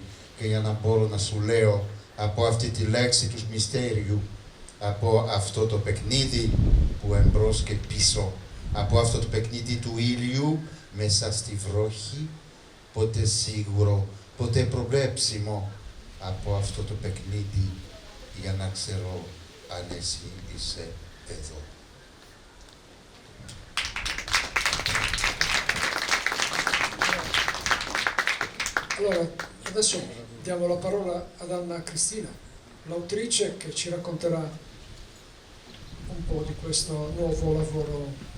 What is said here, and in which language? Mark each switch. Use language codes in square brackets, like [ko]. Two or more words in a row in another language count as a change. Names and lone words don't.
[el] και για να μπορώ να σου λέω από αυτή τη λέξη του μυστέριου, από αυτό το παιχνίδι που εμπρός και πίσω, από αυτό το παιχνίδι του ήλιου μέσα στη βροχή, ποτέ σίγουρο, ποτέ προβλέψιμο, από αυτό το παιχνίδι για να ξέρω αν εσύ είσαι εδώ. [it] Allora, adesso diamo la parola ad Anna Cristina, l'autrice che ci racconterà un po' di questo nuovo lavoro.